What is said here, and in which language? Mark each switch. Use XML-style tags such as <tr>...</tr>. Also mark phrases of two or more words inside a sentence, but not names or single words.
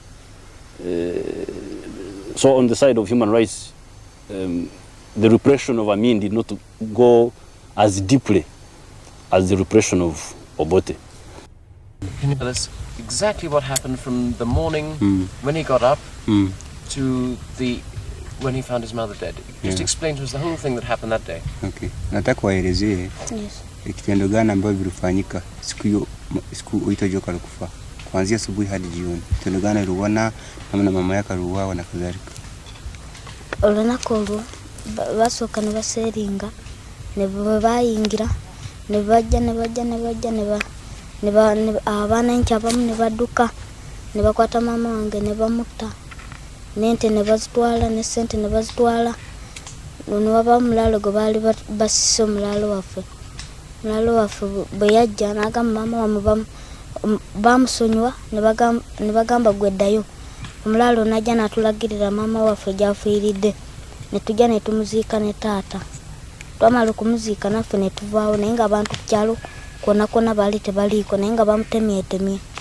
<en>So on the side of human rights, the repression of Amin did not go as deeply as the repression of Obote. Can you tell us exactly what happened from the morning when he got up to when he found his mother dead? Just explain to us the whole thing that happened that day. Okay.</en> <sw>Nataka waelezee kitendo gani ambacho vilifanyika siku huitwa joka alikufa. Kuanzia asubuhi hadi jioni. Kitendo gani aliuona na mama yake aliuawa na kadhalika.</sw> <lg>Olana kolo basoka ne baseringa ne bayingira ne bajja abana nchabamu ne baduka ne bakwata mama wange ne bamutta nente ne bazitwala ne sente ne bazitwala ono waba mulalo go bali basiso mulalo waffe bwe yajja n'agamba mama bamusonyiwa ne bagamba gweddayo omulalo najja n'atulagirira mama waffe gyafiiridde ne tujja ne tumuziika ne taata twamala okumuziika naffe ne tuvaawo naye nga abantu ku kyalo kona bali tebaliiko naye nga bamutemyetemye.</lg>